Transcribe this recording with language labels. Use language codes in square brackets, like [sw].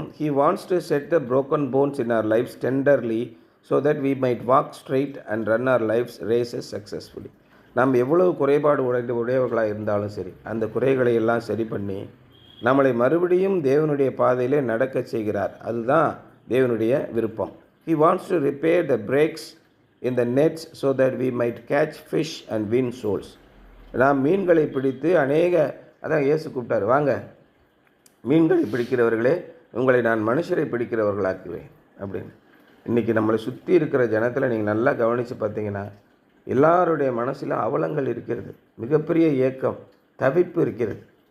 [en] He wants to set the broken bones in our lives tenderly so that we might walk straight and run our lives races successfully. [ta] நாம் எவ்வளவு குறைபாடு உடையவர்களாக இருந்தாலும் சரி, அந்த குறைகளை எல்லாம் சரி பண்ணி நம்மளை மறுபடியும் தேவனுடைய பாதையிலே நடக்க செய்கிறார். அதுதான் தேவனுடைய விருப்பம். [en] He wants to repair the breaks in the nets so that we might catch fish and win souls. [ta] நாம் மீன்களை பிடித்து அதான் இயேசு கூப்பிட்டார், வாங்க மீன்களை பிடிக்கிறவர்களே, உங்களை நான் மனுஷரை பிடிக்கிறவர்களாக்குவேன் அப்படின்னு. இன்றைக்கி நம்மளை சுற்றி இருக்கிற ஜனத்தில் நீங்கள் நல்லா கவனித்து பார்த்தீங்கன்னா எல்லாருடைய மனசில் அவலங்கள் இருக்கிறது, மிகப்பெரிய ஏக்கம், தவிப்பு இருக்கிறது.